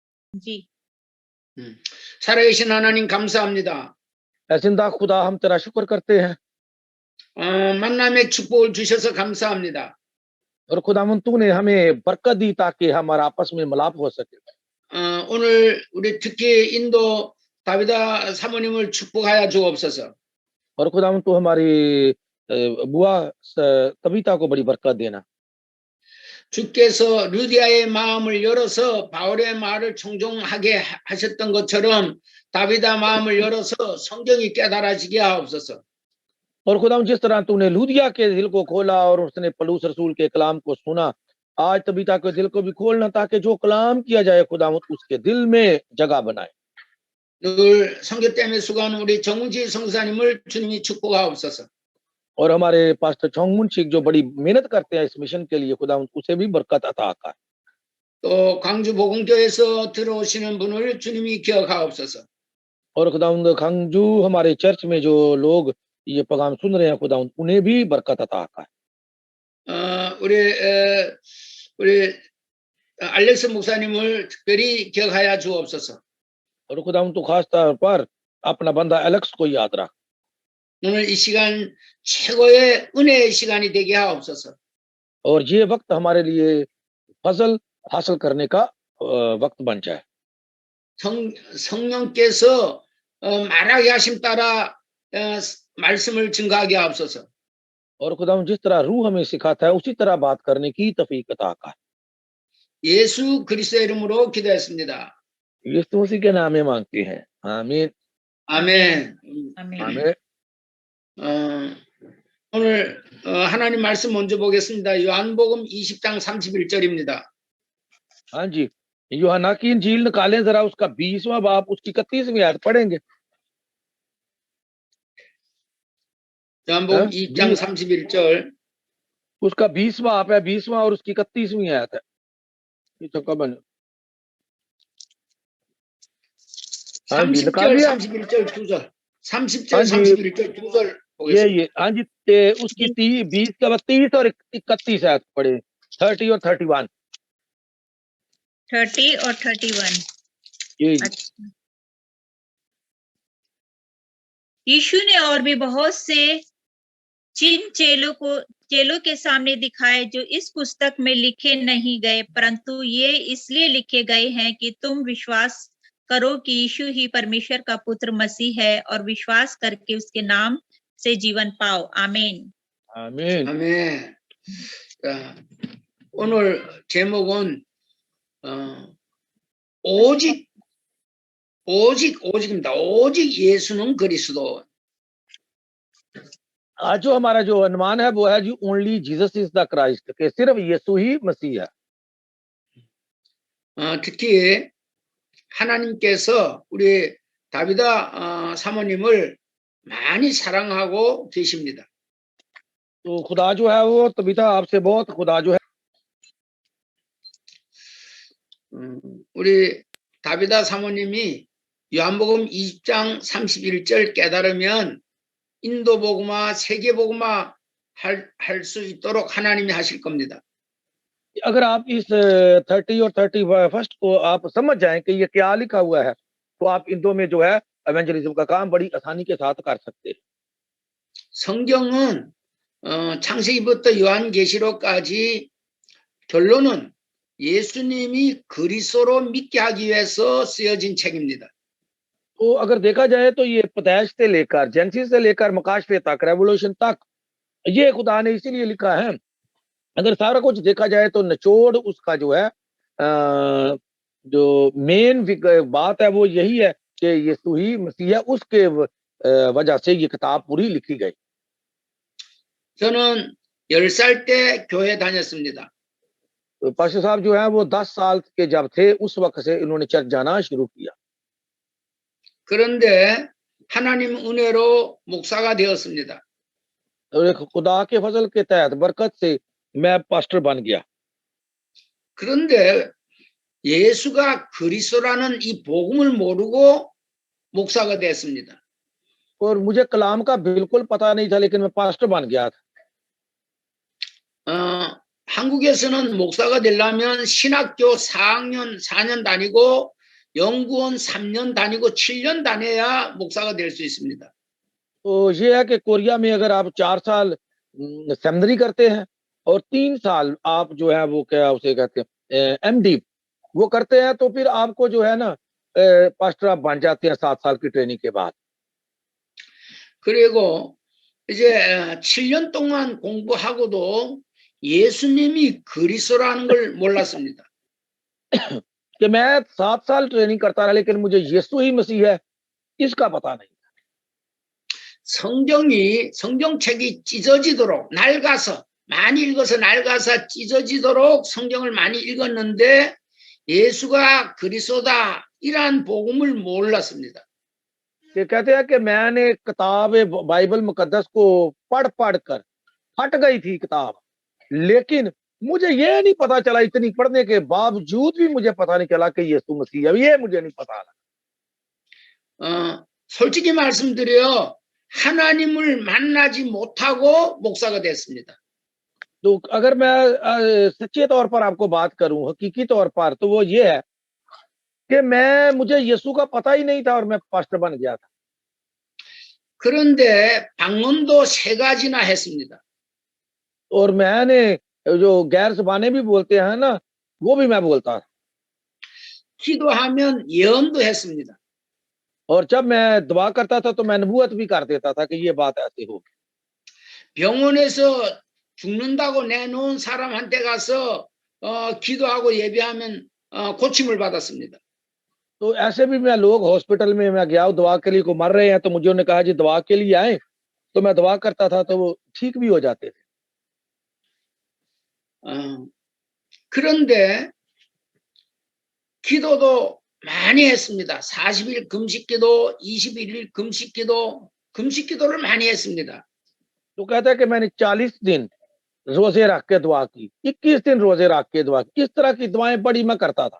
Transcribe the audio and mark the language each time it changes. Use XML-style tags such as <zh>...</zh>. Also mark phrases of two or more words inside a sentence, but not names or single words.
<hi>जी।</hi> <ko>살아계신 하나님 감사합니다.</ko> <hi>जिंदा खुदा हम तेरा शुक्र करते हैं</hi> <ko>만남의 축복을 주셔서 감사합니다.</ko> <hi>और खुदावन तूने हमें बरकत दी ताकि हमारा आपस में मिलाप हो सके</hi> <ko>오늘 우리 특히 인도 다비다 사모님을 축복하여 주옵소서.</ko> <hi>और खुदावन तू हमारी बुआ कविता को बड़ी बरकत देना</hi> <ko>주께서 루디아의 마음을 열어서 바울의 말을 청종하게 하셨던 것처럼 다비다 마음을 열어서 성경이 깨달아지게 하옵소서.</ko> <hi>और खुदावन जिस तरह तूने लूदिया के दिल को खोला और उसने पलूस रसूल के कलाम को सुना आज तबीता के दिल को भी खोलना ताकि जो कलाम किया जाए खुदावन उसके दिल में जगह बनाए</hi> <ko>늘 성교 때문에 수고하는 우리 정은지 성사님을 주님이 축복하옵소서.</ko> <hi>और हमारे पास्टर चोंगमुन शिक जो बड़ी मेहनत करते हैं इस मिशन के लिए खुदावन उसे भी बरकत अता कर</hi> <ko>또 광주 복음교회에서 들어오시는 분을 주님이 기억하옵소서.</ko> <hi>और खुदावन खंगजू हमारे चर्च में जो लोग ये पैगाम सुन रहे हैं खुदावन उन्हें भी बरकत अता कर</hi> <ko>우리 알렉스 목사님을 특별히 기억하여 주옵소서.</ko> <hi>और खुदावन तो खास तौर पर अपना बंदा एलेक्स को याद रख</hi> <ko>오늘 이 시간 최고의 은혜의 시간이 되게 하옵소서.</ko> <hi>और ये वक्त हमारे लिए फजल हासिल करने का वक्त बन जाए</hi> <ko>성령께서 말하게 하심 따라 말씀을 증거하게 하옵소서.</ko> <hi>और खुदावन जिस तरह रूह हमें सिखाता है उसी तरह बात करने की तौफीक अता कर</hi> <ko>예수 그리스도의 이름으로 기도했습니다.</ko> <hi>यीशु मसीह के नाम में मांगते हैं आमीन</hi> <ko>아멘.</ko> <hi>आमीन</hi> <ko>오늘 하나님 말씀 먼저 보겠습니다. 요한복음 20장 31절입니다.</ko> <hi>हाँ जी यूहन्ना की इंजील निकालें जरा उसका 20वां बाब उसकी 31वीं आयत पढ़ेंगे</hi> <ko>요한복음</ko> <hi>हाँ?</hi> <ko>20장 31절</ko> <hi>उसका 20वां बाब है 20वां और उसकी 31वीं आयत है ये तो कब बने हाँ जी निकाल</hi> <ko>30절</ko> <hi>लिया</hi> <ko>31절 두 절 30절</ko> <hi>हाँ जी</hi> <ko>31절 두 절 보겠습니다.</ko> <hi>ये हाँ जी उसकी 20 का 30 और 31 आयत पढ़े 30 और 31 30 और 31 ये अच्छा। यीशु ने और भी बहुत से चिन्ह चेलों के सामने दिखाए जो इस पुस्तक में लिखे नहीं गए परंतु ये इसलिए लिखे गए हैं कि तुम विश्वास करो कि यीशु ही परमेश्वर का पुत्र मसीह है और विश्वास करके उसके नाम से जीवन पाओ आमीन आमीन</hi> <ko>아멘. 자, 오늘 제목은 오직입니다. 오직 예수는 그리스도.</ko> <hi>आज जो हमारा जो अनुमान है वो है जी</hi> <en>only Jesus is the Christ</en> <hi>के सिर्फ यीशु ही मसीह है</hi> <ko>특히 하나님께서 우리 다비다 사모님을 많이 사랑하고 계십니다.</ko> <hi>तो खुदा जो है वो तबीता आपसे बहुत खुदा जो है</hi> <ko>우리 다비다 사모님이 요한복음 20장 31절 깨달으면 인도 복음화, 세계 복음화 할 수 있도록 하나님이 하실 겁니다.</ko> <hi>अगर आप इस 30 और 31 को आप समझ जाएं कि ये क्या लिखा हुआ है तो आप इन दो में जो है एवेंजलिज्म का काम बड़ी आसानी के साथ कर सकते हैं</hi> <ko>성경은 창세기부터 요한계시록까지 결론은 예수님이 그리스도로 믿게 하기 위해서 쓰여진 책입니다.</ko> <hi>तो अगर देखा जाए तो ये पैदाइश से लेकर जेनेसिस से लेकर मकाशफे तक रेवोल्यूशन तक ये खुदा ने इसीलिए लिखा है अगर सारा कुछ देखा जाए तो निचोड़ उसका जो है जो मेन बात है वो यही है कि यीशु ही मसीह है उसके वजह से ये किताब पूरी लिखी गई</hi> <ko>저는 10살 때 교회 다녔습니다.</ko> <hi>तो पास्टर साहब जो है वो 10 साल के जब थे उस वक्त से इन्होंने चर्च जाना शुरू किया</hi> <ko>그런데 하나님 은혜로 목사가 되었습니다.</ko> <hi>और एक खुदा के फजल के तहत बरकत से मैं पास्टर बन गया</hi> <ko>그런데 예수가 그리스도라는 이 복음을 모르고 목사가 됐습니다.</ko> <hi>और मुझे कलाम का बिल्कुल पता नहीं था लेकिन मैं पास्टर बन गया था</hi> <ko>한국에서는 목사가 되려면 신학교 4학년, 4년 다니고 연구원 3년 다니고 7년 다녀야 목사가 될 수 있습니다.</ko> <hi>तो ये है कि कोरिया में अगर आप 4 साल सेमिनरी करते हैं और 3 साल आप जो है वो क्या उसे कहते हैं एमडी वो करते हैं, तो फिर आपको जो है ना पास्टर आप बन जाते हैं 7 साल की ट्रेनिंग के बाद।</hi> <ko>그리고 이제 7년 동안 공부하고도 예수님이 그리스도라는 걸 몰랐습니다.</ko> <hi>कि मैं 7 साल ट्रेनिंग करता रहा लेकिन मुझे यीशु ही मसीह है इसका पता नहीं।</hi> <ko>성경책이 찢어지도록 낡아서 많이 읽어서 낡아서 찢어지도록 성경을 많이 읽었는데 예수가 그리스도다 이란 복음을 몰랐습니다.</ko> <hi>कि कहते हैं कि मैंने किताब बाइबल मुकद्दस को पढ़ कर फट गई थी किताब, लेकिन मुझे ये नहीं पता चला, इतनी पढ़ने के बावजूद भी मुझे पता नहीं चला कि यीशु मसीह है, ये मुझे नहीं पता लगा।</hi> <ko>솔직히 말씀드려 하나님을 만나지 못하고 목사가 됐습니다.</ko> <hi>तो अगर मैं सच्चे तौर पर आपको बात करूं, हकीकी तौर पर, तो वो ये है कि मुझे यीशु का पता ही नहीं था और मैं पास्टर बन गया था।</hi> <ko>그런데 방언도 3가지나 했습니다.</ko> <hi>और मैंने जो गैर ज़बानें भी बोलते हैं ना, वो भी मैं बोलता था।</hi> <ko>기도하면 예언도 했습니다.</ko> <hi>और जब मैं दुआ करता था तो मैं नबूवत भी कर देता था कि ये बात ऐसी होगी।</hi> <ko>병원에서 죽는다고 내놓은 사람한테 가서 기도하고 예배하면 고침을 받았습니다.</ko> <hi>तो ऐसे भी मैं लोग हॉस्पिटल में मैं गया दुआ के लिए, को मर रहे हैं तो मुझे उन्होंने कहा जी दुआ के लिए आए, तो मैं दुआ करता था तो वो ठीक भी हो जाते थे।</hi> <ko>그런데 기도도 많이 했습니다. 40일 금식기도, 21일 금식기도를 많이 했습니다.</ko> <hi>तो कहता है कि मैंने 40 दिन रोजे रख के दुआ की, 21 दिन रोजे रख के दुआ की, इस तरह की दुआएं बड़ी मैं करता था।</hi>